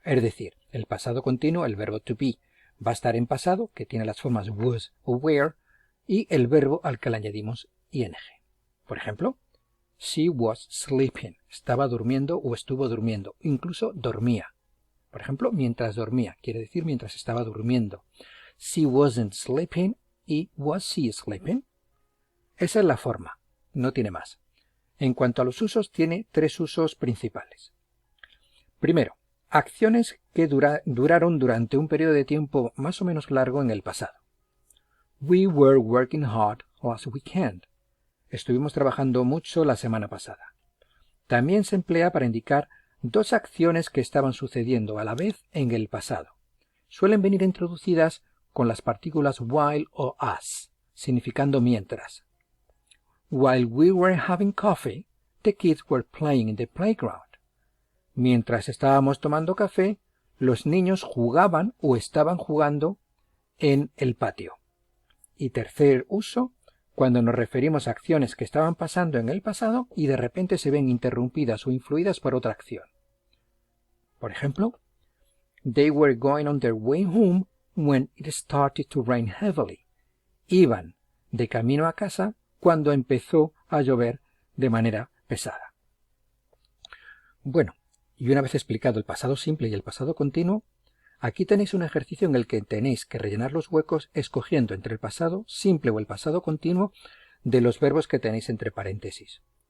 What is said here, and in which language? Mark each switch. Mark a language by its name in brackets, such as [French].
[Spanish] Es decir, el pasado continuo, el verbo to be, va a estar en pasado, que tiene las formas was o were, y el verbo al que le añadimos ing. Por ejemplo, [English] she was sleeping, [Spanish] estaba durmiendo o estuvo durmiendo, incluso dormía. Por ejemplo, mientras dormía, quiere decir mientras estaba durmiendo. [English] She wasn't sleeping y was she sleeping. [Spanish] Esa es la forma, no tiene más. En cuanto a los usos, tiene tres usos principales. Primero, acciones que duraron durante un periodo de tiempo más o menos largo en el pasado. [English] We were working hard last weekend. [Spanish] Estuvimos trabajando mucho la semana pasada. También se emplea para indicar dos acciones que estaban sucediendo a la vez en el pasado. Suelen venir introducidas con las partículas while o as, significando mientras. [English] While we were having coffee, the kids were playing in the playground. [Spanish] Mientras estábamos tomando café, los niños jugaban o estaban jugando en el patio. Y tercer uso, cuando nos referimos a acciones que estaban pasando en el pasado y de repente se ven interrumpidas o influidas por otra acción. Por ejemplo, [English] they were going on their way home when it started to rain heavily. [Spanish] Iban de camino a casa cuando empezó a llover de manera pesada. Bueno, y una vez explicado el pasado simple y el pasado continuo, aquí tenéis un ejercicio en el que tenéis que rellenar los huecos escogiendo entre el pasado simple o el pasado continuo de los verbos que tenéis entre paréntesis.